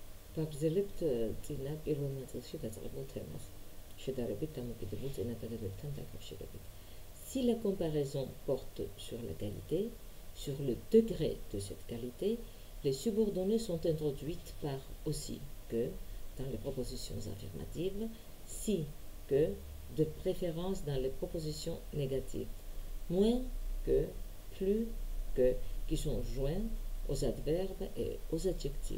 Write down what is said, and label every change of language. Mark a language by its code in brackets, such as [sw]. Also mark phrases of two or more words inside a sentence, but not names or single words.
[ka] ვაგრძელებთ წინა პირველ ნაწილში დაწყებულ თემას, შედარებით დამოკიდებულ წინადადებებთან დაკავშირებით. [fr] Si la comparaison porte sur la qualité, sur le degré de cette qualité, les subordonnées sont introduites par aussi que dans les propositions affirmatives, si que, de préférence dans les propositions négatives, moins que, plus que, qui sont joints aux adverbes et aux adjectifs.